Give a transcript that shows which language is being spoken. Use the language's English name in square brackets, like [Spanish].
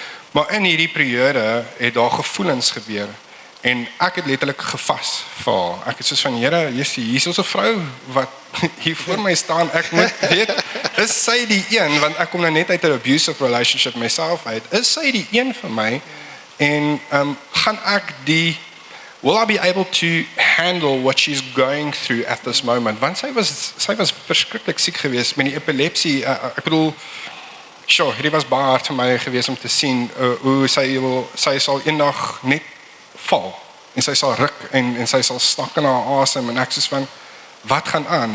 [Afrikaans] Maar in hierdie periode het daar gevoelens gebeur en ek het letterlik gevas vir haar. Ek het soos van Here, hier is 'n vrou wat hier voor my staan. Ek moet weet, is sy die een want ek kom nou net uit 'n [English] abusive relationship myself [Afrikaans] uit. Is sy die een vir my? En gaan ek [English] will I be able to handle what she's going through at this moment? [Afrikaans] Want sy was verskriklik siek geweest met die epilepsie. Ek bedoel, dit was baie hard vir my geweest om te sien hoe sy sal eendag net val en sy sal ruk en sy sal snak in haar asem en ek soos van, wat gaan aan?